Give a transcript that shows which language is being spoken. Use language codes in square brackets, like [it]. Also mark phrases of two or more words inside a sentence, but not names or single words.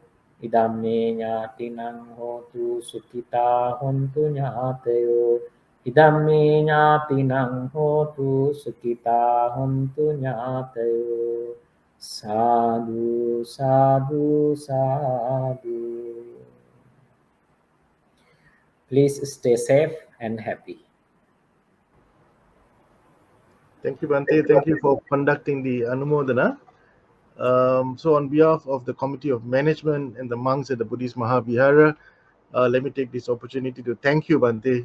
[pi] Idamme ñātinang hotu sukita hontu ñātayo. Idamme ñātinang hotu sukita hontu ñātayo. Sadhu, sadhu, sadhu. [en] Please stay safe and happy. Thank you, Bhante. Thank you for conducting the Anumodana. So, on behalf of the Committee of Management and the monks at the Buddhist Mahavihara, let me take this opportunity to thank you, Bhante.